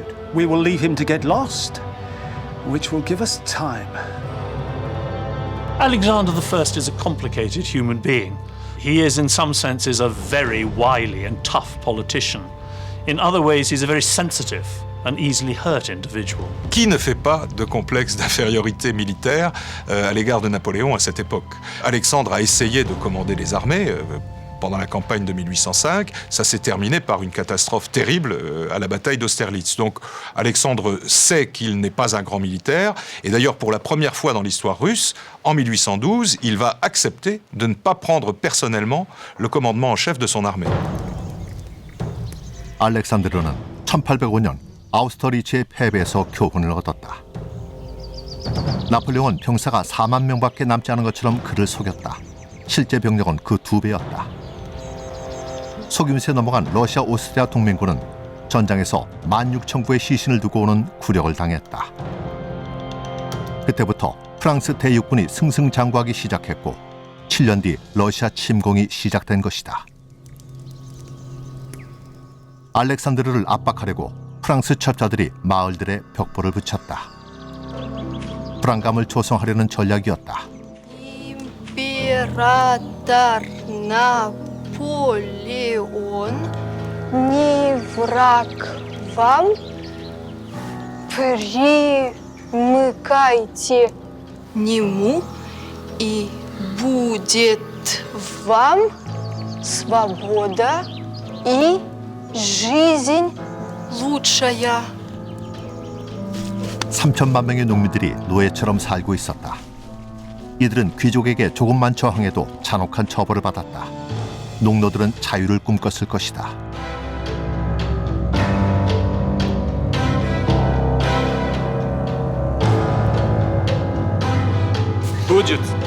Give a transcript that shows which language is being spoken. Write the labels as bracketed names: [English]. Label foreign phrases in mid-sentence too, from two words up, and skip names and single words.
[English] We will leave him to get lost, which will give us time. Alexander I is a complicated human being. He is, in some senses, a very wily and tough politician. In other ways, he's a very sensitive and easily hurt individual. [French] Qui ne fait pas de complexe d'infériorité militaire à l'égard de Napoléon à cette époque? Alexandre a essayé de commander les armées pendant la campagne de 1805. Ça s'est terminé par une catastrophe terrible à la bataille d'Austerlitz. Donc Alexandre sait qu'il n'est pas un grand militaire. Et d'ailleurs, pour la première fois dans l'histoire russe, en 1812, il va accepter de ne pas prendre personnellement le commandement en chef de son armée. [Korean] 알렉산드르는 1805년 아우스터리츠의 패배에서 교훈을 얻었다. 나폴레옹은 병사가 4만 명밖에 남지 않은 것처럼 그를 속였다. 실제 병력은 그 2배였다. 속임수에 넘어간 러시아 오스트리아 동맹군은 전장에서 16,000구의 시신을 두고 오는 굴욕을 당했다. 그때부터 프랑스 대육군이 승승장구하기 시작했고 7년 뒤 러시아 침공이 시작된 것이다. 알렉산드르를 압박하려고 프랑스 첩자들이 마을들에 벽보를 붙였다. 불안감을 조성하려는 전략이었다. [Russian] Император Наполеон не враг вам, примыкайте к нему и будет вам свобода и жизнь лучшая. [Korean] 3천만 명의 농민들이 노예처럼 살고 있었다. 이들은 귀족에게 조금만 저항해도 잔혹한 처벌을 받았다. 농노들은 자유를 꿈꿨을 것이다. [Russian] Будет.